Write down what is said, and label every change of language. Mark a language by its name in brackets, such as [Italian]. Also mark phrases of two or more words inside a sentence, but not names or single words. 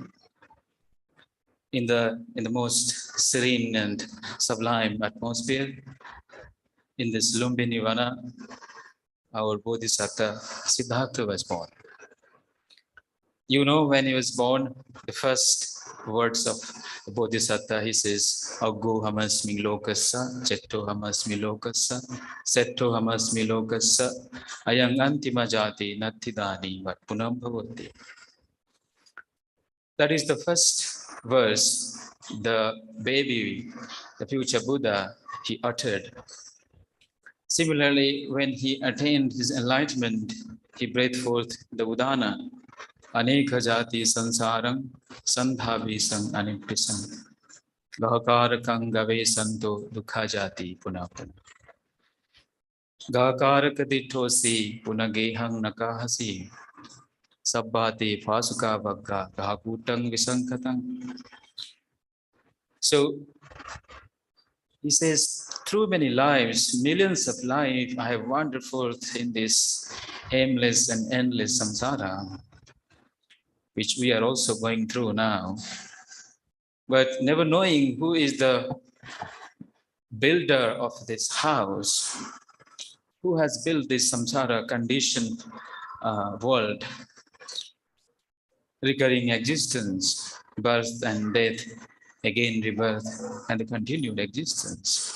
[English] In the most serene and sublime atmosphere, in this Lumbini Vana, our Bodhisattva Siddhartha was born. You know, when he was born, the first words of the Bodhisattva, he says, [Pali] Aggo hamasmi lokassa, cetto hamasmi lokassa, setto hamasmi lokassa, ayang antima jati nattidani vat punam bhavati. [English] That is the first verse the baby, the future Buddha, he uttered. Similarly, when he attained his enlightenment, he breathed forth the Udana, [Pali] Aneka Jati Sansarang, Sandhavi Sang Aniprisang, Gahakarakang Gave Santo Dukha Jati Punapun. Gahakarakaditosi Punagehang Nakahasi, Sabbati Fasuka Vagga, Gahakutang Visankatang. [English] So he says, through many lives, millions of lives, I have wandered forth in this aimless and endless samsara, which we are also going through now, but never knowing who is the builder of this house, who has built this samsara conditioned world, recurring existence, birth and death, again rebirth, and the continued existence.